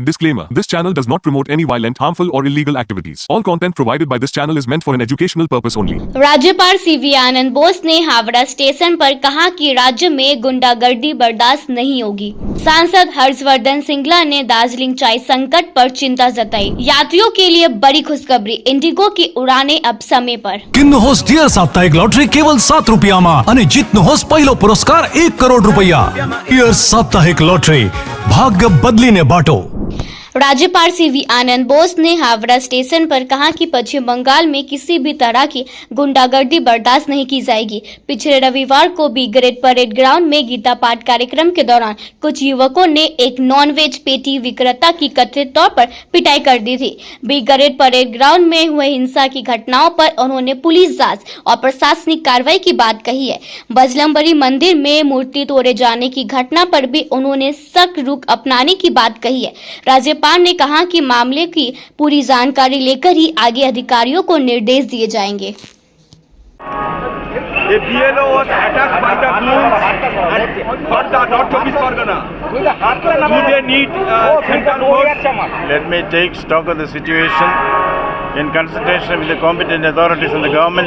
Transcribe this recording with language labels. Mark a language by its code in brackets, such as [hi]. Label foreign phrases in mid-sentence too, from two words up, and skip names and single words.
[en] Disclaimer: This channel does not promote any violent, harmful, or illegal activities. All content provided by this channel is meant for an educational purpose only. [hi] राज्यपाल सीवी आनंद बोस ने हावड़ा स्टेशन पर कहा कि राज्य में गुंडागर्दी बर्दाश्त नहीं होगी। सांसद हर्षवर्धन सिंगला ने दार्जिलिंग चाय संकट पर चिंता जताई। यात्रियों के लिए बड़ी खुशखबरी, इंडिगो की उड़ानें अब समय पर। [ne] किन्नुहोस् डियर साप्ताहिक लॉटरी केवल 7 रुपियाँमा अनि जित्नुहोस् पहिलो पुरस्कार 1 करोड रुपैयाँ। डियर साप्ताहिक लॉटरी, भाग्य बदलिने बाटो। [hi] राज्यपाल सीवी आनंद बोस ने हावड़ा स्टेशन पर कहा कि पश्चिम बंगाल में किसी भी तरह की गुंडागर्दी बर्दाश्त नहीं की जाएगी। पिछले रविवार को बी ग्रेड परेड ग्राउंड में गीता पाठ कार्यक्रम के दौरान कुछ युवकों ने एक नॉनवेज पेटी विक्रेता की कथित तौर पर पिटाई कर दी थी। बी ग्रेड परेड ग्राउंड में हुए हिंसा की घटनाओं पर उन्होंने पुलिस जांच और प्रशासनिक कार्रवाई की बात कही है। बजरंगबली मंदिर में मूर्ति तोड़े जाने की घटना पर भी उन्होंने सख्त रुख अपनाने की बात कही है। राज्यपाल ने कहा कि मामले की पूरी जानकारी लेकर ही आगे अधिकारियों को निर्देश दिए जाएंगे। [en] The BLO was attacked by the goons and for the North Chavez Pargana. Do they need central force? Let me take stock of the situation in consultation with the competent authorities in the government.